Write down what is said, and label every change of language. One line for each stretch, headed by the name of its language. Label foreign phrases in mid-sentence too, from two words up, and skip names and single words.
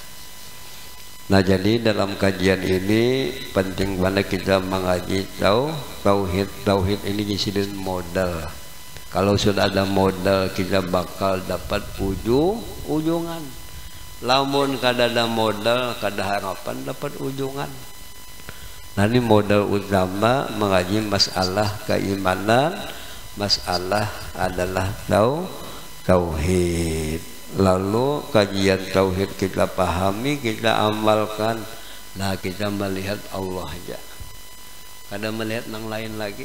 Indonesian: Nah jadi dalam kajian ini penting banget kita mengaji tauhid ini disini modal. Kalau sudah ada modal kita bakal dapat ujungan.
Banjar: Lamun kada ada modal kada harapan dapat ujungan.
Indonesian: Nah ini modal utama mengaji masalah keimanan, masalah adalah tauhid. Lalu kajian tauhid kita pahami, kita amalkan.
Banjar: Nah kita melihat Allah aja, kada melihat yang lain lagi.